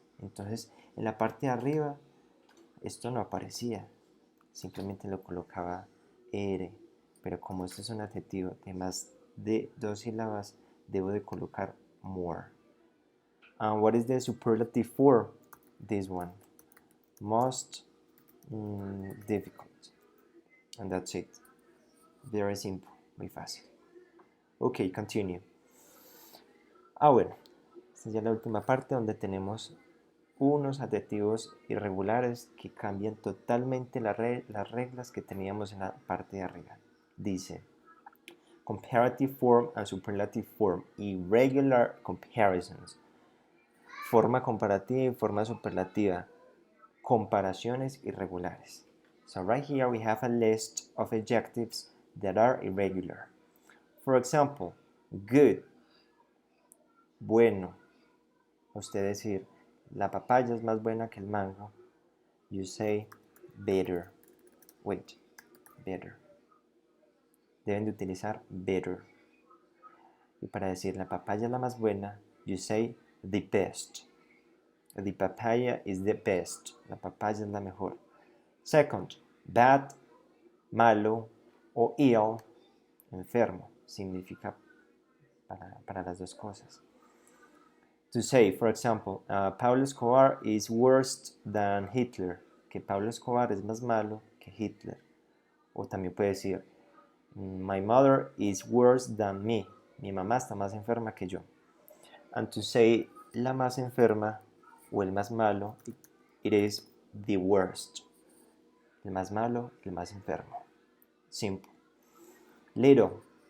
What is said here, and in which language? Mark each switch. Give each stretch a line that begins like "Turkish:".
Spanish: Entonces, en la parte de arriba, esto no aparecía. Simplemente lo colocaba er. Pero como esto es un adjetivo de más de 2 sílabas, debo de colocar more.
English: And what is the superlative form? This one. Most difficult. And that's it. Very simple.
Spanish: Muy fácil.
English: Ok, continue. Bueno.
Spanish: Esta es ya la última parte donde tenemos unos adjetivos irregulares que cambian totalmente las reglas que teníamos en la parte de arriba.
English: Dice, comparative form and superlative form, irregular comparisons.
Spanish: Forma comparativa y forma superlativa, comparaciones irregulares.
English: So right here we have a list of adjectives that are irregular. For example, good, bueno.
Spanish: Usted decir, la papaya es más buena que el mango.
English: You say better. Wait, better.
Spanish: Deben de utilizar
English: better.
Spanish: Y para decir la papaya es la más buena,
English: you say the best. The papaya is the best.
Spanish: La papaya es la mejor.
English: Second, bad, malo, o ill, enfermo.
Spanish: Significa para las dos cosas.
English: To say, for example, Pablo Escobar is worse than Hitler.
Spanish: Que Pablo Escobar es más malo que Hitler. O también puede decir,
English: my mother is worse than me.
Spanish: Mi mamá está más enferma que yo.
English: And to say,
Spanish: la más enferma o el más malo,
English: it is the worst.
Spanish: El más malo, el más enfermo. Simple. Little.